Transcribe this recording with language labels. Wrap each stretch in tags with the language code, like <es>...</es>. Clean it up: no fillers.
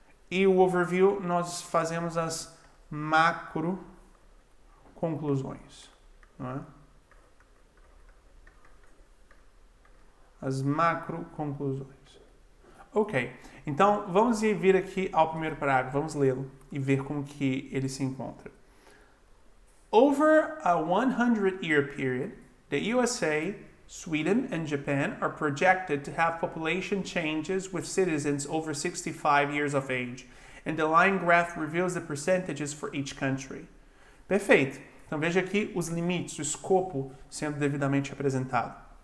<pt>E o overview, nós fazemos as macro conclusões, não é? As macro conclusões. Ok, então vamos vir aqui ao primeiro parágrafo, vamos lê-lo e ver como que ele se encontra.</pt> <en>Over a 100-year period, the USA, Sweden, and Japan are projected to have population changes with citizens over 65 years of age, and the line graph reveals the percentages for each country.</en> <pt>Perfeito. Então veja aqui os limites, o escopo sendo devidamente apresentado.</pt>